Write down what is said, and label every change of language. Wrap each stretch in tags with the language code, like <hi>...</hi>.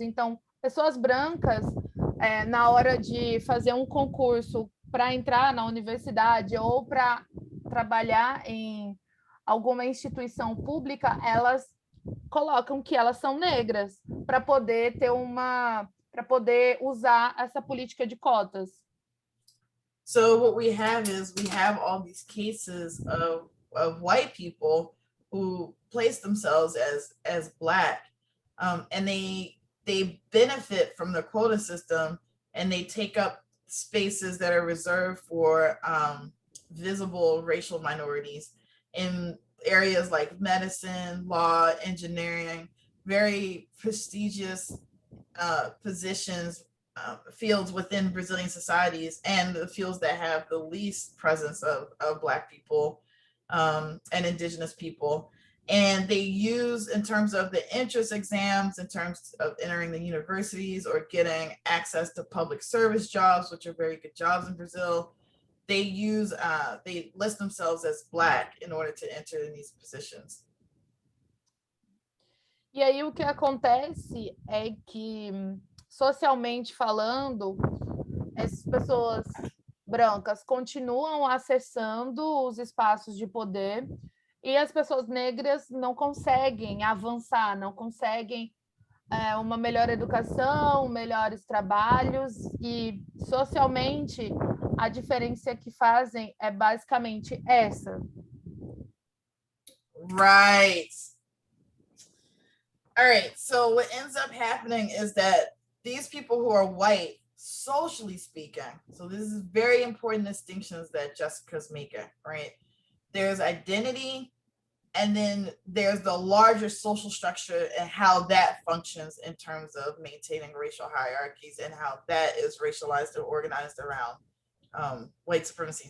<pt>Então, pessoas brancas, na hora de fazer um concurso para entrar na universidade ou para trabalhar em alguma instituição pública, elas colocam que elas são negras para poder usar essa política de cotas.</pt> <en>So what we have all these cases of white people who place themselves as Black, and they benefit from the quota system, and they take up spaces that are reserved for visible racial minorities in areas like medicine, law, engineering, very prestigious positions, fields within Brazilian societies, and the fields that have the least presence of Black people and Indigenous people. And they use, in terms of the entrance exams, in terms of entering the universities or getting access to public service jobs, which are very good jobs in Brazil, they list themselves as Black in order to enter in these positions.</en> <pt>E aí o que acontece é que, socialmente falando, essas pessoas brancas continuam acessando os espaços de poder e as pessoas negras não conseguem avançar, não conseguem uma melhor educação, melhores trabalhos, e socialmente a diferença que fazem é basicamente essa.</pt> <en>Right. All right, so what ends up happening is that these people who are white, socially speaking, so this is very important distinctions that Jessica's making, right? There's identity, and then there's the larger social structure and how that functions in terms of maintaining racial hierarchies and how that is racialized or organized around white supremacy.</en>